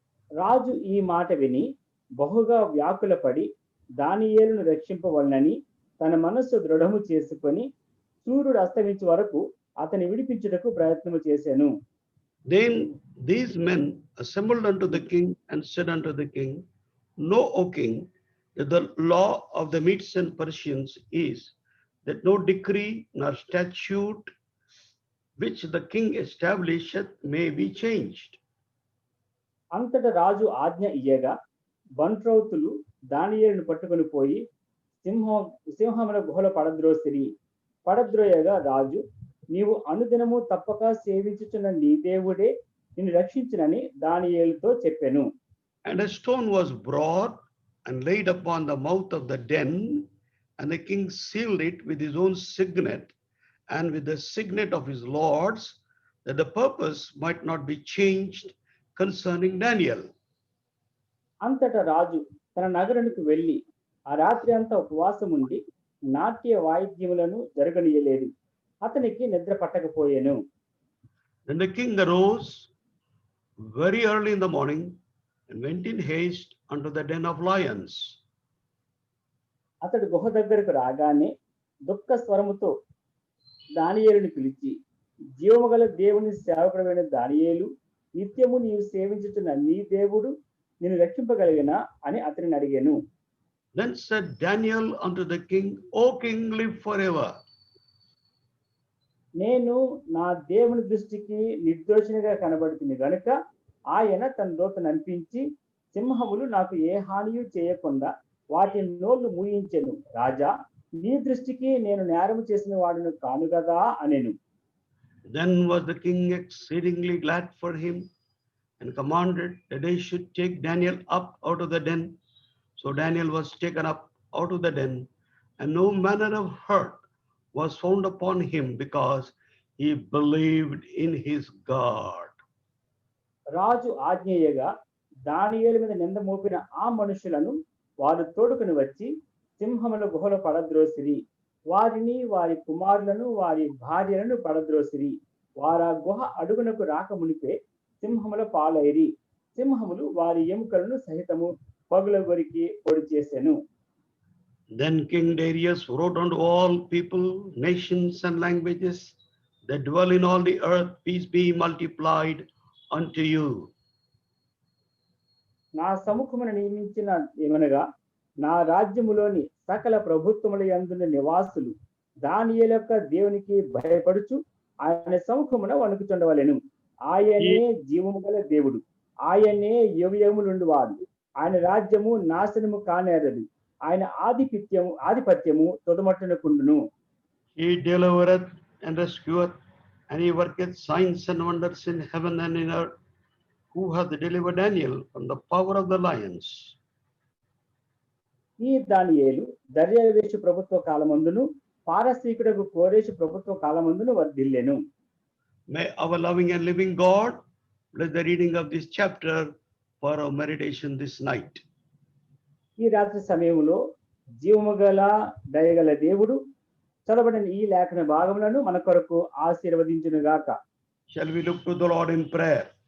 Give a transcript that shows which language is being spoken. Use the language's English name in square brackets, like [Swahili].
[Telugu] రాజు ఈ మాట విని బహుగా వ్యాకులపడి దానియేలును రక్షింపవలనని తన మనస్సు దృఢము చేసుకొని సూర్యుడు అస్తమించే వరకు అతని విడిపించుటకు ప్రయత్నము చేశాను. [English] Then these men assembled unto the king and said unto the king, Know, O king, that the law of the Medes and Persians is that no decree nor statute which the king establisheth may be changed. [Telugu] అంతట రాజు ఆజ్ఞ ఇయ్యగా బంట్రౌతులు దానియేలును పట్టుకొని పోయి సింహముల గుహలో పడద్రోయగా రాజు, నీవు అనుదినము తప్పక సేవించుచున్న నీ దేవుడే నిన్ను రక్షించునని దానియేలుతో చెప్పెను. [English] And a stone was brought and laid upon the mouth of the den, and the king sealed it with his own signet and with the signet of his lords, that the purpose might not be changed concerning Daniel. [Telugu] అంతటా రాజు తన నగరునికి వెళ్ళి ఆ రాత్రి అంతా ఉపవాసం ఉండి నాట్య వాయిద్యములను జరగనీయలేదు. అతనికి నిద్ర పట్టకపోయెను. [English] Then the king arose very early in the morning and went in haste unto the den of lions. [Telugu] అతడు గుహ దగ్గరకు రాగానే దుఃఖ స్వరముతో దానియేలుని పిలిచి, జీవము గల దేవుని సేవకుడైన దానియేలు, నిత్యము నీవు సేవించుతున్న నీ దేవుడు నిన్ను రక్షింపగలిగిన అని అతనిని అడిగాను. [English] Then said Daniel unto the king, O king, live forever. [Telugu] నేను నా దేవుని దృష్టికి నిర్దోషినిగా కనబడుతుంది గనుక ఆయన తన దూతను అనిపించి, సింహములు నాకు ఏ హానియు చేయకుండా వాటి నోళ్లు మూయించెను. రాజా, నీ దృష్టికి నేను నేరము చేసిన వాడును కాను కదా అనెను. [English] Then was the king exceedingly glad for him, and commanded that they should take Daniel up out of the den. So Daniel was taken up out of the den, and no manner of hurt was found upon him, because he believed in his God. [Telugu] రాజు ఆజ్ఞేయగా దానియేలు మీద నింద మోపిన ఆ మనుషులను వారు తోడుకుని వచ్చి సింహముల గుహలో పడద్రోసిరి. వారిని, వారి కుమారులను, వారి భార్యలను పడద్రోసిరి. వారు ఆ గుహ అడుగునకు రాక మునిపే సింహముల పాలైరి. సింహములు వారి ఎముకలను సహితము పగులగొరికి పొడి చేసెను. [English] Then King Darius wrote unto all people, nations, and languages that dwell in all the earth, peace be multiplied unto you. [Telugu] నా సముఖమును నియమించిన ఏమనగా, నా రాజ్యములోని సకల ప్రభుత్వముల యందున్న నివాసులు దానియేలు యొక్క దేవునికి భయపడుచు ఆయన సముఖమున వణుకుచుండవలెను. ఆయనే జీవము గల దేవుడు, ఆయనే యుగయుగములుండు వాడు. ఆయన రాజ్యము నాశనము కానేరదు. ఆయన ఆధిపత్యము తొదమట్టునకుండును. [English] He delivereth and rescueth, and he worketh signs and wonders in heaven and in earth, who hath delivered Daniel from the power of the lions. [Telugu] ఈ దానియేలు దర్యావేషు ప్రభుత్వ కాలమందును పారసీకుడకు కోరేషు ప్రభుత్వ కాలమందును వర్ధిల్లెను. [English] May our loving and living God bless the reading of this chapter for our meditation this night. [Telugu] ఈ రాత్రి సమయంలో జీవము గల దయగల దేవుడు చదవబడిన ఈ లేఖన భాగములను మన కొరకు ఆశీర్వదించును గాక. [English] Shall we look to the Lord in prayer?